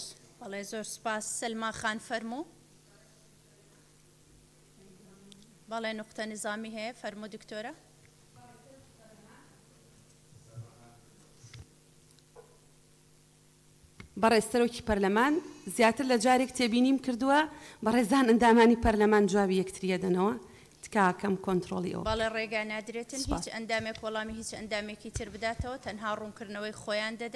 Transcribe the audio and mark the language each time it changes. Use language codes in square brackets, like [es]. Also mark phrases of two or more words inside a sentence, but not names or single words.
[ckb] بله زور سپاس. سلما خان فرمو. بله نقطه نظامی ہے فرمو دکتوره. بەڕێز سەرۆکی پەرلەمان زیاتر لە جارێک تێبینیم کردووە بەڕێزان ئەندامانی پەرلەمان جوابی یەکتریە دەنەوە تکاکەم کۆنتڕۆڵی ئەوە. بەڵێ ڕێگا نادرێتن هیچ ئەندامێک وەڵامی هیچ ئەندامێکی تر بداتەوە تەنها ڕوونکردنەوەی خۆیان دەدەن.